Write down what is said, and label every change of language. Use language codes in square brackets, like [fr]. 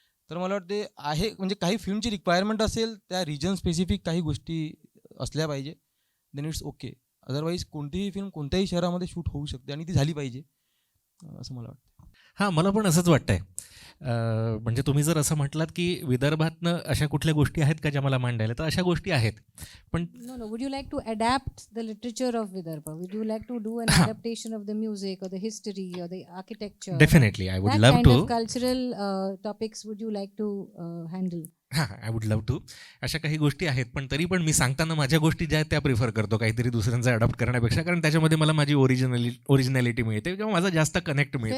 [mr] तर मला वाटते आहे म्हणजे काही फिल्मची रिक्वायरमेंट असेल त्या रिजन स्पेसिफिक काही गोष्टी असल्या पाहिजे, [en] Then it's okay. [mr] अदरवाईज कोणतीही फिल्म कोणत्याही शहरामध्ये शूट होऊ शकते आणि ती झाली पाहिजे असं मला वाटतं. हां, मला पण असंच वाटतंय. म्हणजे तुम्ही जर असं म्हटलात की विदर्भातनं अशा कुठल्या गोष्टी आहेत का ज्या मला मांडायला, तर अशा गोष्टी आहेत. पण [en] No, would you like to adapt the literature of Vidarbha? Would you like to do an adaptation of the music or the history or the architecture? Definitely I would That love kind to. of cultural topics would you like to handle? हां, I would love to. [mr] अशा काही गोष्टी आहेत, पण तरी पण मी सांगताना माझ्या गोष्टी ज्या आहेत त्या प्रिफर करतो काहीतरी दुसऱ्यांचा अडॉप्ट करण्यापेक्षा, कारण त्याच्यामध्ये मला माझी ओरिजिनॅलिटी मिळते किंवा माझा जास्त कनेक्ट मिळतो.